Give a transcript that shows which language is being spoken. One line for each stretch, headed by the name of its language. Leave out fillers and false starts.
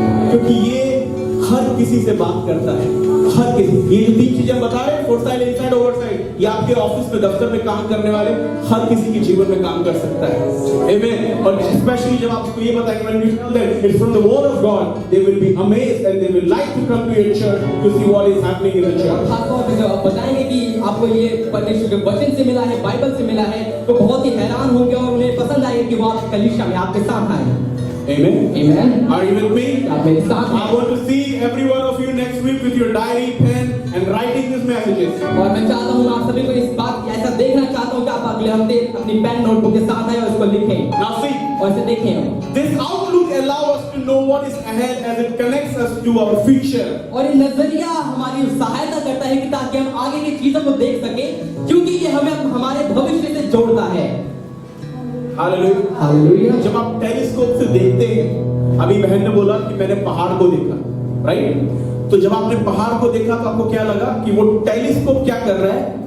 Hindi: क्योंकि ये हर किसी से बात करता है, हर किसी। ये जो 3 चीजें बता रहे हैं, फोरसाइट, इनसाइट, ओवरसाइट, ये आपके ऑफिस में, दफ्तर में काम करने वाले हर किसी के जीवन में काम कर सकता है।
English: Amen.
Hindi: और स्पेशली जब आपको ये बताएंगे,
English: when we tell them it's from the word of God, they will be amazed and they will like to come to your church to see what is happening in the church.
Hindi: खासतौर पे जब आप बताएंगे कि आपको ये परमेश्वर के वचन से मिला है, बाइबल से मिला है, तो बहुत ही हैरान होंगे और उन्हें पसंद आएगा कि वो आपकी कलीसिया में आपके साथ आए।
English: Amen. Amen. Are you with me?
Hindi: आप मेरे साथ
English: I
Hindi: हैं।
English: want to see every one of you next week with your diary, pen, and writing these messages.
Hindi: और मैं चाहता हूँ आप सभी को इस बात ऐसा देखना चाहता हूँ कि आप अगले हफ्ते अपनी पेन नोटबुक के साथ आए और इसको लिखें
English: Now see,
Hindi: और इसे देखें।
English: this outlook allows us to know what is ahead as it connects us to our future.
Hindi: और ये नजरिया हमारी सहायता करता है कि ताकि हम आगे की चीजों को देख सके, क्योंकि ये हमें हमारे भविष्य से जोड़ता है।
English: Hallelujah.
Hindi: हालेलुया। जब आप टेलीस्कोप से देखते हैं, अभी बहन ने बोला कि मैंने पहाड़ को देखा, राइट? तो जब आपने पहाड़ को देखा तो आपको क्या लगा कि वो टेलीस्कोप क्या कर रहा है?